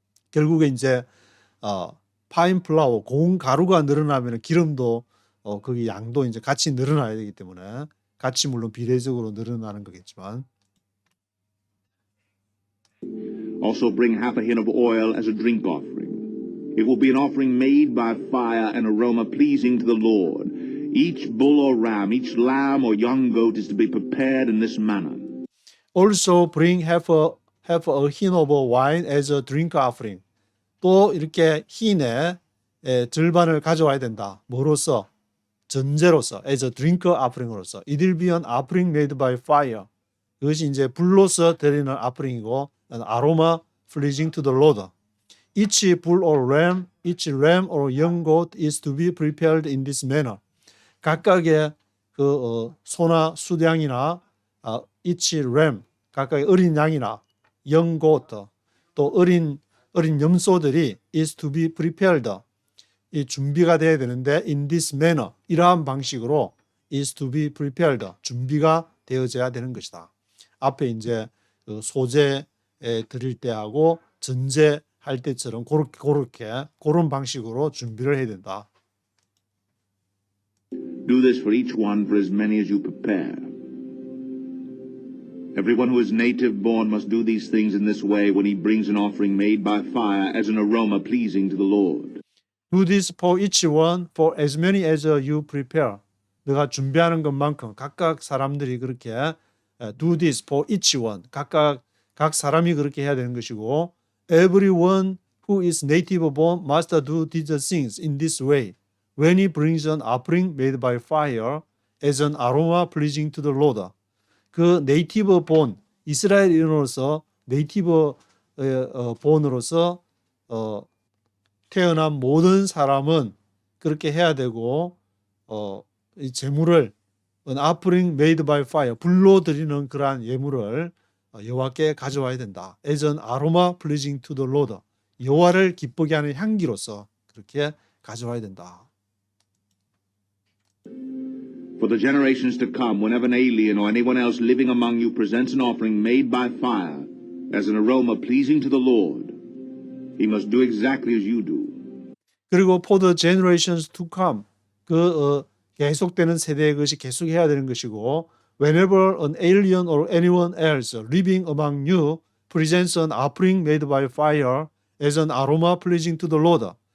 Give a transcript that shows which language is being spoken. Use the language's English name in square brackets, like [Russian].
[Korean] 결국에 이제 파인 플라워, 고운 가루가 늘어나면 기름도 거기 양도 이제 같이 늘어나야 되기 때문에 같이 물론 비례적으로 늘어나는 거겠지만. [English] Also bring half a hin of oil as a drink offering. It will be an offering made by fire, an aroma pleasing to the Lord. Each bull or ram, each lamb or young goat is to be prepared in this manner. Also bring half a hin of wine as a drink offering. [Korean] 또 이렇게 hin의 절반을 가져와야 된다. 뭐로서? 전제로서, [English] as a drink offering으로서. It will be an offering made by fire. [Korean] 그것이 이제 불로서 드리는 offering이고, [English] an aroma pleasing to the Lord. Each bull or ram, each ram or young goat is to be prepared in this manner. [Korean] 각각의 그 소나 숫양이나 [English] each ram, [Korean] 각각의 어린 양이나 [English] young goat, [Korean] 또 어린 염소들이 [English] is to be prepared. [Korean] 이 준비가 돼야 되는데 [English] in this manner, [Korean] 이러한 방식으로 [English] is to be prepared, [Korean] 준비가 되어져야 되는 것이다. 앞에 이제 그 소재 드릴 때하고 전제할 때처럼 그렇게 그런 방식으로 준비를 해야 된다. [English] Do this for each one for as many as you prepare. Everyone who is native born must do these things in this way when he brings an offering made by fire as an aroma pleasing to the Lord. Do this for each one for as many as you prepare. [Korean] 너가 준비하는 것만큼 각각 사람들이 그렇게 [English] do this for each one. [Korean] 각 사람이 그렇게 해야 되는 것이고 [English] everyone who is native born must do these things in this way when he brings an offering made by fire as an aroma pleasing to the Lord. [Korean] 그 네이티브 본 이스라엘인으로서 네이티브 본으로서 태어난 모든 사람은 그렇게 해야 되고 이 제물을 [English] an offering made by fire [Korean] 불로 드리는 그러한 예물을 여호와께 가져와야 된다. [English] As an aroma pleasing to the Lord. [Korean] 여호와를 기쁘게 하는 향기로서 그렇게 가져와야 된다. [English] For the generations to come, whenever an alien or anyone else living among you presents an offering made by fire as an aroma pleasing to the Lord, he must do exactly as you do. [Korean] 그리고 [English] for the generations to come [Korean] 계속되는 세대의 것이 계속해야 되는 것이고 [English] whenever an alien or anyone else living among you presents an offering made by fire as an aroma pleasing to the Lord.